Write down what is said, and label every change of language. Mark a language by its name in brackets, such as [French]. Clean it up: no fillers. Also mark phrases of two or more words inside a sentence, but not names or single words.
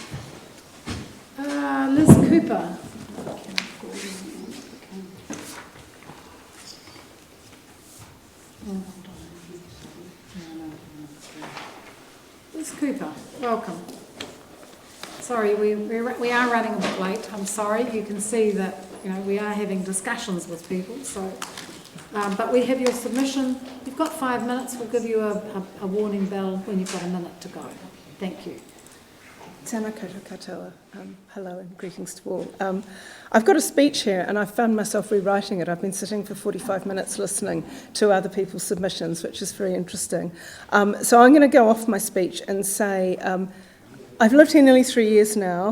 [English] Liz Cooper. Liz Cooper, welcome. Sorry, we are running a bit late. I'm sorry. You can see that we are having discussions with people. So. But we have your submission. You've got 5 minutes. We'll give you a warning bell when you've got a minute to go. Thank you. [Māori] Tēnā koutou katoa. [English] Hello and greetings to all. I've got a speech here and I've found myself rewriting it. I've been sitting for 45 minutes listening to other people's submissions, which is very interesting. So I'm going to go off my speech and say I've lived here nearly 3 years now.